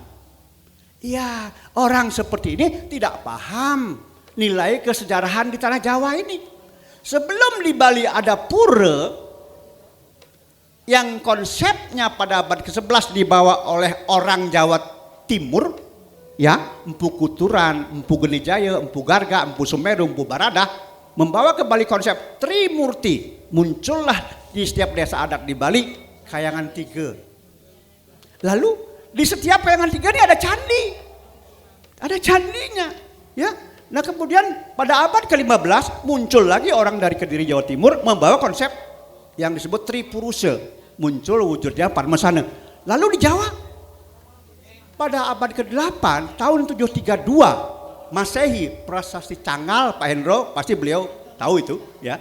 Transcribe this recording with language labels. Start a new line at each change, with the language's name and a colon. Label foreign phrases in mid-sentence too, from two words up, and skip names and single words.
Indonesian: Ya, orang seperti ini tidak paham nilai kesejarahan di tanah Jawa ini. Sebelum di Bali ada pura yang konsepnya pada abad ke-11 dibawa oleh orang Jawa Timur, ya, Empu Kuturan, Empu Genijaya, Empu Garga, Empu Sumeru, Empu Barada, membawa ke Bali konsep Trimurti. Muncullah di setiap desa adat di Bali kayangan 3. Lalu di setiap kayangan 3 ini ada candi. Ada candinya, ya. Nah, kemudian pada abad ke-15 muncul lagi orang dari Kediri Jawa Timur membawa konsep yang disebut Tripurusa. Muncul wujudnya Padmasana. Lalu di Jawa pada abad ke-8 tahun 732 Masehi, prasasti Cangal, Pak Hendro pasti beliau tahu itu, ya.